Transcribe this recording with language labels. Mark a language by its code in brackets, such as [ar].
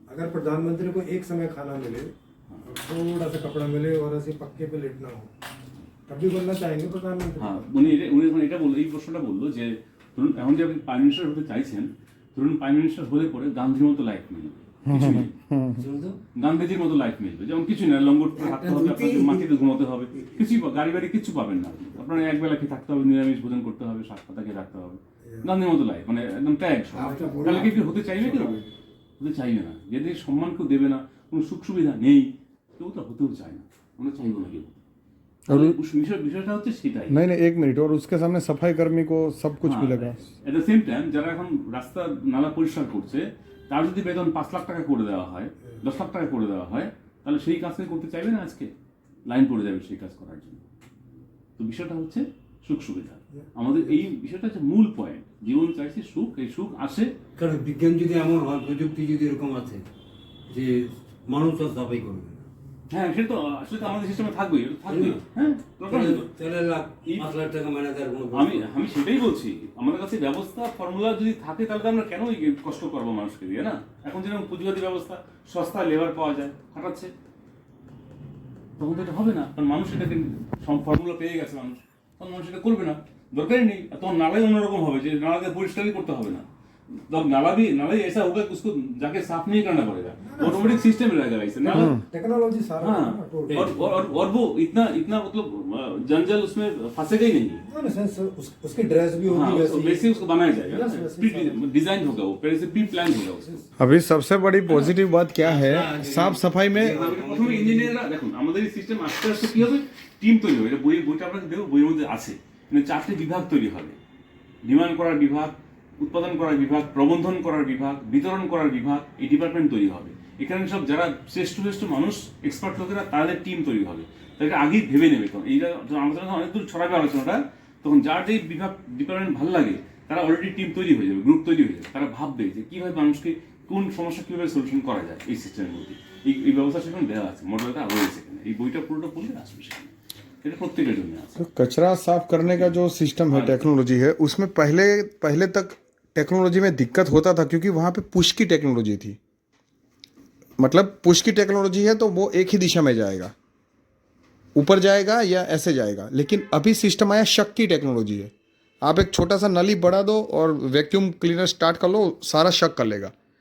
[hi] अगर प्रधानमंत्री को एक समय खाना मिले और थोड़ा सा कपड़ा मिले और ऐसे पक्के पे लेटना हो, तब भी बनना चाहेंगे प्रधानमंत्री? [bn] হ্যাঁ, উনি এখন এটা বললো, এই প্রশ্নটা বললো যে ধরুন এখন যে আপনি প্রাইম মিনিস্টার হতে চাইছেন, ধরুন প্রাইম মিনিস্টার হলে পরে গান্ধীর মতো লাইফ মিলবে, কিছু নেই, গান্ধীজির মতো লাইফ মিলবে, যেমন কিছু না, লঙ্গট করে থাকতে হবে, আপনাকে মাটিতে ঘুমাতে হবে, কিছুই গাড়ি বাড়ি কিচ্ছু পাবেন না, আপনার এক বেলা খেয়ে থাকতে হবে, নিরামিষ ভোজন করতে হবে, শাক পাতা খেয়ে থাকতে হবে, গান্ধীর মতো লাইফ, মানে একদম ত্যাগ। তাহলে কি হতে চাইবে কেউ? হতে চাইবে না। যেদিকে সম্মান কেউ দেবে না, কোনো সুখ সুবিধা নেই, কেউ তো হতেও চায় না, আমরা চাইবো না কেউ। [hi] और [bn] বিষয়টা হচ্ছে সেটাই। [hi] नहीं नहीं 1 मिनट, और उसके सामने सफाई कर्मी को सब कुछ मिलेगा। [bn] এট দ্য সেম টাইম যারা এখন রাস্তা নালা পরিষ্কার করছে, তার যদি বেতন 5 লাখ টাকা করে দেওয়া হয়, 10 লাখ টাকা করে দেওয়া হয়, তাহলে সেই কাজকে করতে চাইবে না? আজকে লাইন পড়ে যাবে সেই কাজ করার জন্য। তো বিষয়টা হচ্ছে সুখ সুবিধা, আমাদের এই বিষয়টা হচ্ছে মূল পয়েন্ট। জীবন চাইছে সুখ, এই সুখ আসে। কারণ বিজ্ঞান যদি এমন হয়, প্রযুক্তি যদি এরকম আছে যে মানুষ আর সাফাই করবে না, হ্যাঁ, সেটা তো আসলে তো আমাদের সিস্টেমে থাকবেই, এটা থাকবেই। হ্যাঁ, দরকার নেই তো। তাহলে 5 লাখ টাকা মানে তার কোনো আমি সেটাই বলছি, আমাদের কাছে ব্যবস্থা ফর্মুলা যদি থাকে তাহলে তো আমরা কেন এই কষ্ট করবো মানুষকে দিয়ে, না? এখন যেরকম পুঁজিবাদী ব্যবস্থা, সস্তা লেবার পাওয়া যায়, খাটাচ্ছে, তখন তো এটা হবে না, কারণ মানুষ এটাকে ফর্মুলা পেয়ে গেছে, তখন মানুষ এটা করবে না, দরকারই নেই। তখন নালাই অন্যরকম হবে, যে নালাকে পরিষ্কারই করতে হবে না, [hi] तब नाला ऐसा होगा कि उसको जाके साफ नहीं करना पड़ेगा, ऑटोमेटिक सिस्टम रहेगा ऐसे नाला। टेक्नोलॉजी सारा हाँ, है ना, total। और वो इतना मतलब जंजल उसमें फंसेगा ही नहीं। उसकी ड्रेस भी हाँ, होगी वैसे उसको बनाया जाएगा, Yes, वैसे डिजाइन होगा, वो पहले से प्री प्लान होगा उसको। अभी सबसे बड़ी पॉजिटिव बात क्या है, साफ सफाई में [bn] প্রথমে ইঞ্জিনিয়াররা দেখুন, আমাদের এই সিস্টেম আস্তে আস্তে কি হবে, টিম তৈরি হবে। এটা বইটা আপনাকে দেবো, বইয়ের মধ্যে আছে, মানে 4টে বিভাগ তৈরি হবে। ডিমান্ড করার বিভাগ, উৎপাদন করার বিভাগ, প্রবন্ধন করার বিভাগ, বিতরণ করার বিভাগ, এই ডিপার্টমেন্ট তৈরি হবে। এখানে সব যারা শ্রেষ্ঠ মানুষ, এক্সপার্ট লোকেরা, তাদের টিম তৈরি হবে। তাদেরকে আগেই ভেবে নেবে, তখন এইটা আমাদের অনেক দূর ছড়াবে আলোচনাটা, তখন যার যেই বিভাগ ডিপার্টমেন্ট ভালো লাগে তারা অলরেডি টিম তৈরি হয়ে যাবে, গ্রুপ তৈরি হয়ে যাবে। তারা ভাববে যে কীভাবে মানুষকে কোন সমস্যা কীভাবে সলিউশন করা যায় এই সিস্টেমের মধ্যে। এই ব্যবস্থা সেখানে দেওয়া আছে, মডেলটা রয়েছে এখানে। এই বইটা পুরোটা পড়লে আসবে সেখানে, এটা প্রত্যেকের জন্য আছে। [hi] तो कचरा साफ करने का जो सिस्टम है, टेक्नोलॉजी है, उसमें पहले तक टेक्नोलॉजी में दिक्कत होता था, क्योंकि वहाँ पे पुश की टेक्नोलॉजी थी। मतलब पुश की टेक्नोलॉजी है तो वो एक ही दिशा में जाएगा, ऊपर जाएगा या ऐसे जाएगा। लेकिन अभी सिस्टम आया शक की टेक्नोलॉजी है, आप एक छोटा सा नली बढ़ा दो और वैक्यूम क्लीनर स्टार्ट कर लो, सारा शक कर लेगा।